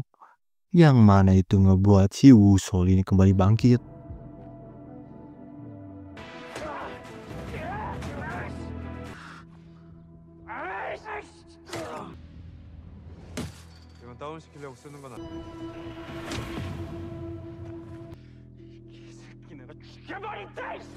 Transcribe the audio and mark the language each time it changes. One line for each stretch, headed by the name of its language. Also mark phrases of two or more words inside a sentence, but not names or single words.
Indonesian: Yang mana itu ngebuat si Woo-sol ini kembali bangkit.
Korean: 이건 다운시키려고 쓰는 건 아니야. 내가 죽여버린다.